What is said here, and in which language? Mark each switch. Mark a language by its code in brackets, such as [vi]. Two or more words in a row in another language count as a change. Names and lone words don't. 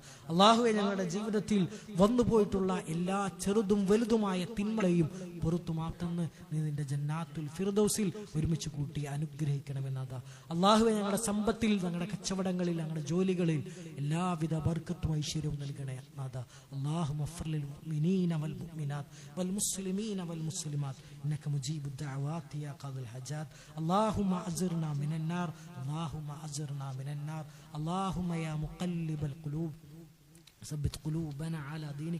[ml] അള്ളാഹുവെ, ഞങ്ങളുടെ ജീവിതത്തിൽ വന്നുപോയിട്ടുള്ള എല്ലാ ചെറുതും വലുതുമായ തിന്മകളെയും പുറത്തു മാറ്റുന്ന നീ നിന്റെ ജന്നാത്തുൽ ഫിർദൗസിൽ ഒരുമിച്ച് കൂട്ടി അനുഗ്രഹിക്കണമെന്നതാ. അള്ളാഹുവെ, ഞങ്ങളുടെ സമ്പത്തിൽ, ഞങ്ങളുടെ കച്ചവടങ്ങളിൽ, ഞങ്ങളുടെ ജോലികളിൽ എല്ലാവിധ ബർക്കത്തും ഐശ്വര്യവും നൽകണേ നാഥാ. [ar] اللهم اغفر للمؤمنين والمؤمنات والمسلمين والمسلمات إنك مجيب الدعوات يا قاضي الحاجات. اللهم أجرنا من النار، اللهم أجرنا من النار. اللهم يا مقلب القلوب ثبت قلوبنا على دينك.